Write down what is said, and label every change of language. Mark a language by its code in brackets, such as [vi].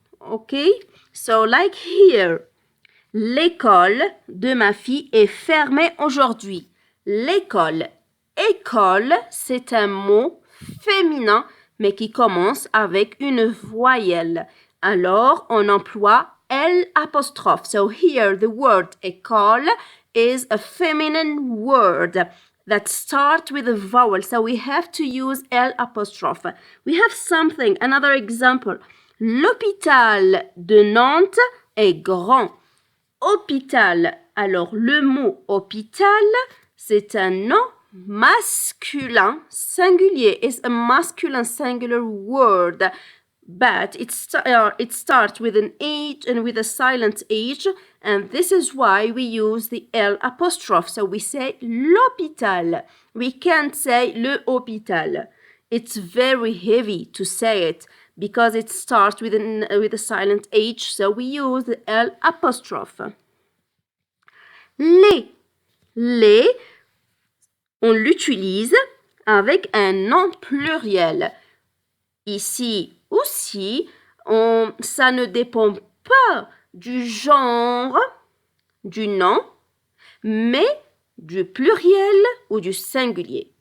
[en] Okay, so like here, [fr] l'école de ma fille est fermée aujourd'hui. L'école. École, c'est un mot féminin, mais qui commence avec une voyelle. Alors, on emploie l'apostrophe. [en] So here, the word école is a feminine word that starts with a vowel. So we have to use l'apostrophe. We have another example. [fr] L'hôpital de Nantes est grand. Hôpital. Alors, le mot hôpital, c'est un nom masculin singulier. [en] Is a masculine singular word. but it starts with an H and with a silent H, and this is why we use the L apostrophe. So we say l'hôpital. We can't say le hôpital. It's very heavy to say it because it starts with a silent H, so we use the L apostrophe. [fr] Les, on l'utilise avec un nom pluriel. Ici aussi, ça ne dépend pas du genre du nom, mais du pluriel ou du singulier.